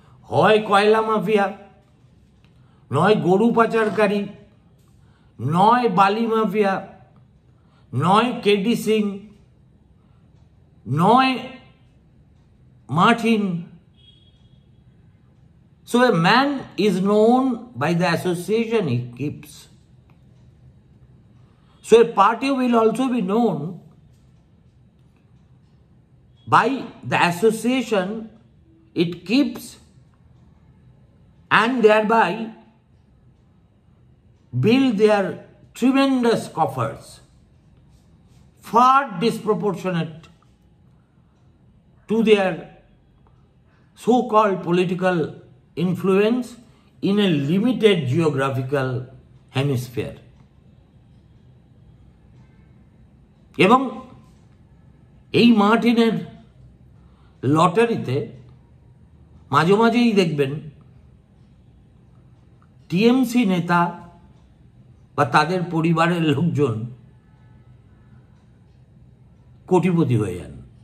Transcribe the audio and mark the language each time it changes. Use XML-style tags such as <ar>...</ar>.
<bn>হয় কয়লা মাফিয়া, নয় গরু পাচারকারী, নয় বালি মাফিয়া, নয় কেডি সিং, নয় Martin.</bn> <en>So a man is known by the association he keeps. So a party will also be known by the association it keeps, and thereby build their tremendous coffers, far disproportionate to their so-called political influence in a limited geographical hemisphere.</en> <bn>এবং এই মার্টিনের লটারিতে মাঝে মাঝেই দেখবেন TMC নেতা বা তাদের পরিবারের লোকজন কোটিপতি হয়ে যান।</bn>